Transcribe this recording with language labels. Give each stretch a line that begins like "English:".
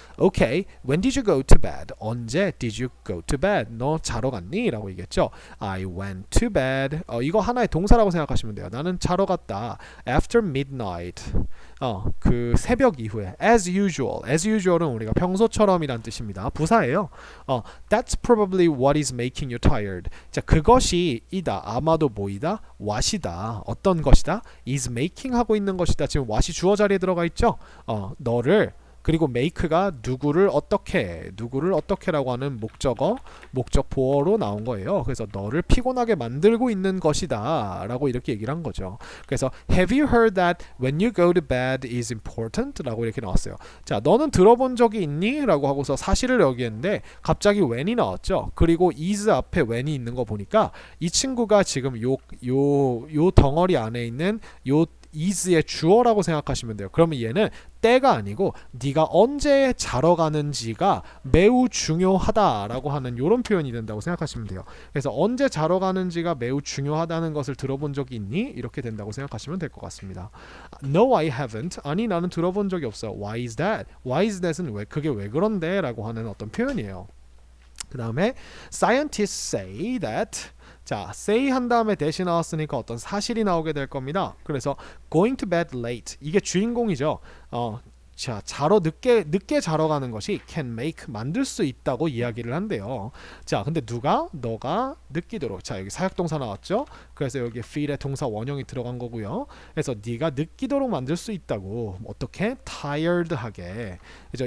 English: Okay, when did you go to bed?
Korean: 언제
English: did you go to bed?
Korean: 너 자러 갔니? 라고 얘기했죠.
English: I went to bed.
Korean: 이거 하나의 동사라고 생각하시면 돼요. 나는 자러 갔다.
English: After midnight.
Korean: 그 새벽 이후에
English: as usual.
Korean: as usual은 우리가 평소처럼이란 뜻입니다. 부사예요.
English: That's probably what is making you tired.
Korean: 자, 그것이 이다. 아마도 뭐이다? what이다. 어떤 것이다? is making 하고 있는 것이다. 지금 what이 주어 자리에 들어가 있죠. 너를 그리고 make가 누구를 어떻게라고 하는 목적 보어로 나온 거예요. 그래서 너를 피곤하게 만들고 있는 것이다 라고 이렇게 얘기를 한 거죠. 그래서
English: have you heard that when you go to bed is important?
Korean: 라고 이렇게 나왔어요. 자, 너는 들어본 적이 있니? 라고 하고서 사실을 여기했는데 갑자기 when이 나왔죠. 그리고 is 앞에 when이 있는 거 보니까 이 친구가 지금 요 덩어리 안에 있는 요 is의 주어라고 생각하시면 돼요. 그러면 얘는 때가 아니고 네가 언제 자러 가는지가 매우 중요하다라고 하는 이런 표현이 된다고 생각하시면 돼요. 그래서 언제 자러 가는지가 매우 중요하다는 것을 들어본 적이 있니? 이렇게 된다고 생각하시면 될 것 같습니다.
English: No, I haven't.
Korean: 아니 나는 들어본 적이 없어.
English: Why is that?
Korean: Why is that은 그게 왜 그런데? 라고 하는 어떤 표현이에요. 그 다음에
English: scientists say that
Korean: 자, say 한 다음에 that이 나왔으니까 어떤 사실이 나오게 될 겁니다. 그래서
English: going to bed late
Korean: 이게 주인공이죠. 자, 늦게 자러 가는 것이 can make 만들 수 있다고 이야기를 한대요. 자, 근데 너가 느끼도록. 자, 여기 사역동사 나왔죠? 그래서 여기 feel의 동사 원형이 들어간 거고요. 그래서 네가 느끼도록 만들 수 있다고. 어떻게? tired하게. 그죠?